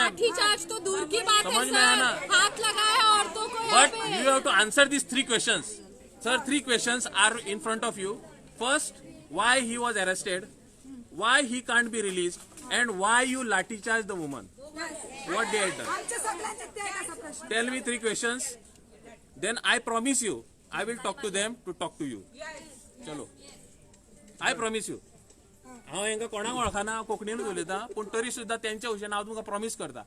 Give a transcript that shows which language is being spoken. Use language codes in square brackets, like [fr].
[hi] लाठी चार्ज तो दूर की बात है समझ में आया ना? सर, हाथ लगाया औरतों को यहाँ [en] But [hi] पे। [en] you have to answer these 3 questions. Sir, 3 questions are in front of you. First, why he was arrested, why he can't be released, and why you lathi charge the woman. What they had done. [mr] आमच्या सगळ्यांचे ते आहे असा प्रश्न. [en] Tell me 3 questions. Then I promise you, I will talk to them to talk to you. चलो. I promise you. [kok] हांव हांकां कोणाक वळखना, कोंकणीनूच उलयता, पूण तरी सुद्दां त्यांच्या भशेन हांव तुमकां प्रॉमिस करता.